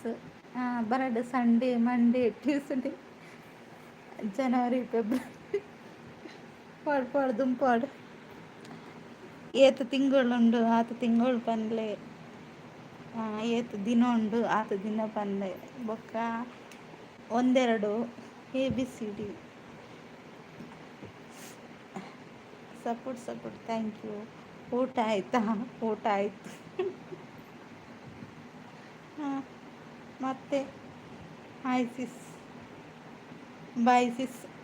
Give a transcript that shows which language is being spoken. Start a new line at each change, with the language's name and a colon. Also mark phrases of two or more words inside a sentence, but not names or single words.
English: ಬರಡು Sunday Monday Tuesday January February
Tulu: ಪಾಡು ದುಂಪಾಡು. ಏತು ತಿಂಗಳುಂಡು ಆತು ತಿಂಗಳು ಪನ್ಲೆ. ಏತು ದಿನ ಉಂಡು ಆತು ದಿನ ಪನ್ಲೆ. ಬೊಕ್ಕ 1-2 ABCD.
English: support thank you.
Kannada: ಊಟ ಆಯ್ತಾ? ಊಟ ಆಯ್ತು. ಮತ್ತೆ
English: hi sis, bye sis.